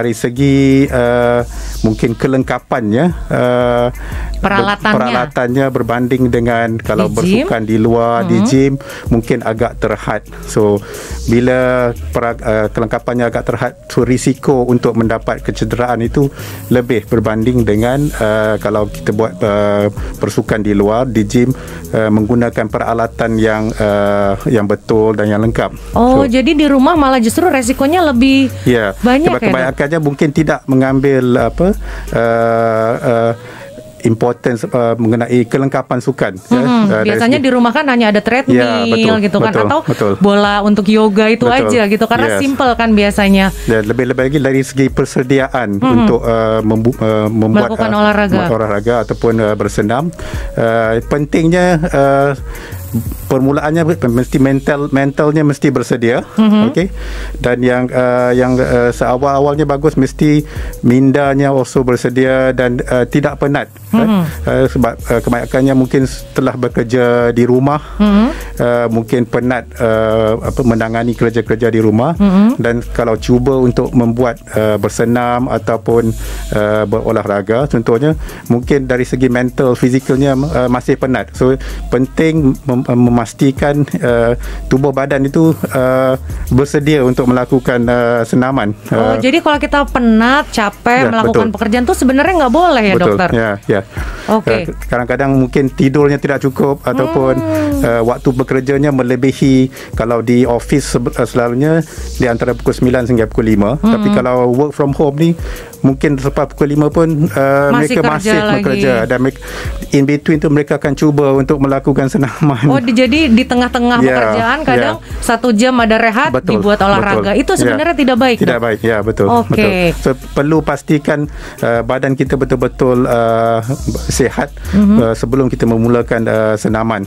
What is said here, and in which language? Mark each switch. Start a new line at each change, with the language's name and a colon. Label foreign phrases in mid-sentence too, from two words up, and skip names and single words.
Malay: So dari segi mungkin kelengkapannya peralatannya berbanding dengan kalau bersukan di luar di gym mungkin agak terhad. So bila kelengkapannya agak terhad, so risiko untuk mendapat kecederaan itu lebih berbanding dengan kalau kita buat persukan di luar di gym menggunakan peralatan yang betul dan yang lengkap.
Indonesian: Jadi di rumah malah justru resikonya lebih banyak.
Malay: Kebanyakannya mungkin tidak mengambil importance mengenai kelengkapan sukan.
Indonesian: Biasanya di rumah kan hanya ada treadmill gitu kan, atau bola untuk yoga itu aja gitu, karena simple kan biasanya.
Malay: Dan lebih-lebih lagi dari segi persediaan untuk membuat olahraga ataupun bersenam, pentingnya permulaannya mesti mentalnya mesti bersedia, okey. Dan yang seawal-awalnya bagus, mesti mindanya also bersedia dan tidak penat. Sebab kebanyakannya mungkin setelah bekerja di rumah mungkin penat menangani kerja-kerja di rumah, dan kalau cuba untuk membuat bersenam ataupun berolahraga contohnya, mungkin dari segi mental fizikalnya masih penat. So penting memastikan tubuh badan itu bersedia untuk melakukan senaman.
Indonesian: Jadi kalau kita penat, capek melakukan pekerjaan itu sebenarnya nggak boleh ya, dokter?
Malay: Ya. Kadang-kadang mungkin tidurnya tidak cukup ataupun waktu bekerjanya melebihi. Kalau di office selalunya di antara pukul 9 hingga pukul 5, tapi kalau
English: work from home
Malay: ni mungkin selepas pukul 5 pun mereka masih bekerja, dan
English: in between
Malay: tu mereka akan cuba untuk melakukan senaman. Jadi di tengah-tengah pekerjaan kadang 1 jam ada rehat, dibuat olahraga. Itu sebenarnya tidak baik. Tidak baik. Ya, betul. So perlu pastikan badan kita betul-betul sihat sebelum kita memulakan senaman.